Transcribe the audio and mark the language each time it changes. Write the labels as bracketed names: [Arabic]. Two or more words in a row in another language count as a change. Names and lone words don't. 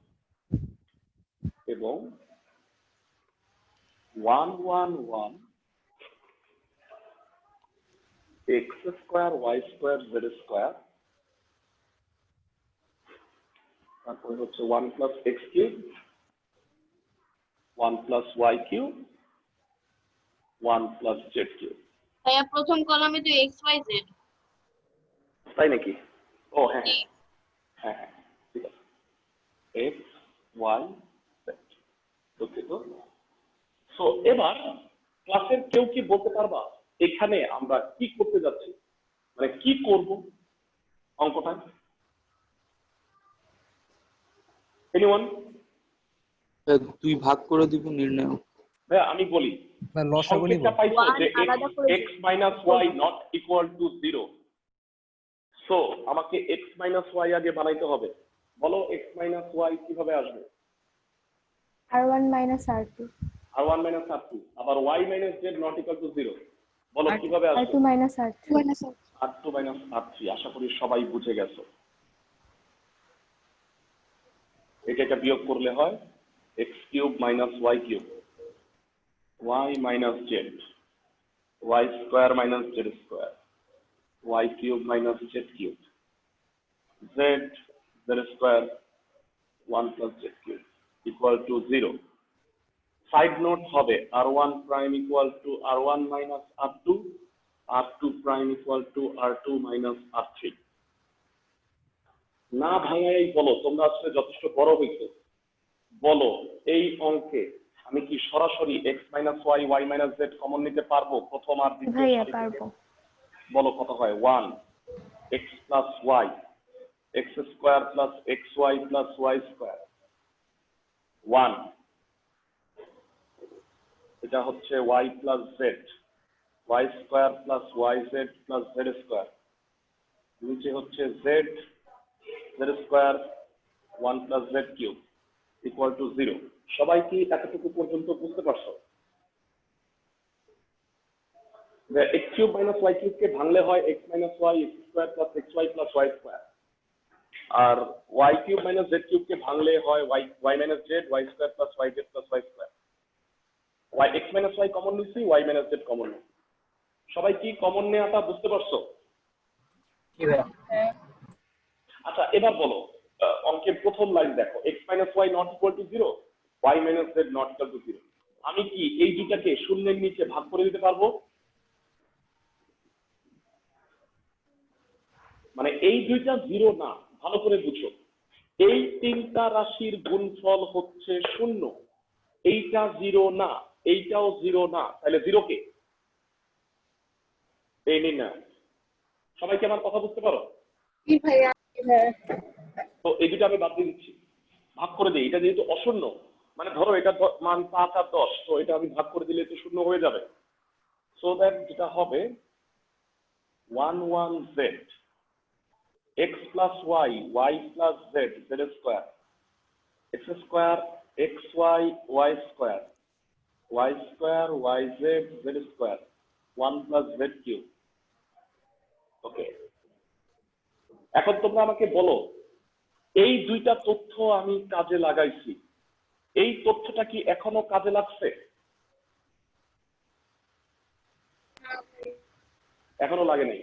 [English] এবং 1 1 1 x square y square z square, [Bangla] তারপরে হচ্ছে [English] 1 plus x cube 1 plus y cube 1 plus z cube। [Bangla] ভাইয়া প্রথম কলামে তো এক্স ওয়াই জেড। তাই নাকি? ও হ্যাঁ হ্যাঁ হ্যাঁ হ্যাঁ ঠিক আছে, x y z। দুঃখিত। সো এবার ক্লাসের কেউ কি বলতে পারবা এখানে আমরা কি করতে যাচ্ছি, মানে কি করব অঙ্কটা? এনিওয়ান? তুই ভাগ করে দিব নির্ণয়। ভাইয়া আমি বলি, বা লসাগু নিব। সংকেতটা পাইছো যে আলাদা করে [English] x minus y not equal to 0। সো আমাকে x minus y [Bangla] আগে বানাইতে হবে। বলো [English] x minus y [Bangla] কিভাবে আসবে? [English] R1 minus R2 r1 minus r2, আবার y minus z not equal to 0। [Bangla] বলো কিভাবে আসবে? [English] R2 minus R3 r2 minus r3। [Bangla] আশা করি সবাই বুঝে গেছো। এটা বিয়োগ করলে হয় [English] x cube minus y cube y minus z y square minus z square y cube minus z cube z square 1 plus z cube equal to 0। side note হবে r1 prime equal to r1 minus r2, r2 prime equal to r2 minus r3। [Bangla] না ভাঙাই বলো, তোমরা আসলে যথেষ্ট বড় হইছো, বলো এই অঙ্কে আমি কি সরাসরি [English] x minus y y minus z [Bangla] কমন নিতে পারবো প্রথম আর দ্বিতীয় ভাইয়া সারি থেকে? পারবো। বলো কত হয়? [English] 1 x plus y x square plus xy plus y square 1, [Bangla] এটা হচ্ছে [English] y plus z y square plus yz plus z square, [Bangla] নিচে হচ্ছে [English] z square 1 plus z cube equal to 0। [Bangla] সবাই কি এতটুকু পর্যন্ত বুঝতে পারছো? [English] x cube minus y cube [Bangla] কে ভাঙলে হয় [English] x minus y x square plus xy plus y square, আর y cube minus z cube [Bangla] কে ভাঙলে হয় [English] y minus z y square plus yz plus y square। x minus y কমন নিচ্ছি, y minus z কমন নিচ্ছি। [Bangla] সবাই কি কমন নেওয়াটা বুঝতে পারছো? আচ্ছা এবার বলো অঙ্কের প্রথম লাইন দেখো, [English] x minus y not equal to 0 y minus z not equal to 0। [Bangla] আমি কি এই দুটাকে শূন্যের নিচে ভাগ করে দিতে পারবো? মানে এই দুইটা 0 না, ভালো করে বুঝো, এই তিনটা রাশির গুণফল হচ্ছে 0, এইটা 0 না, এইটাও 0 না, তাহলে 0 কে? এই নিন না, সবাই কি আমার কথা বুঝতে পারো? তো এই দুটো আমি বাদ দিয়ে দিচ্ছি, ভাগ করে দিই। এটা যেহেতু অশূন্য, মানে ধরো এটা মান 5 আর 10, তো এটা আমি ভাগ করে দিলে তো শূন্য হয়ে যাবে। [English] so that [Bangla] যেটা হবে [English] 1 1 z x plus y y plus z z square x square xy y square y square yz z square 1 plus z cube। [Bangla] ওকে, এখন তোমরা আমাকে বলো এই দুইটা তথ্য আমি কাজে লাগাইছি, এই তথ্যটা কি এখনো কাজে লাগছে? এখনো লাগে নাই।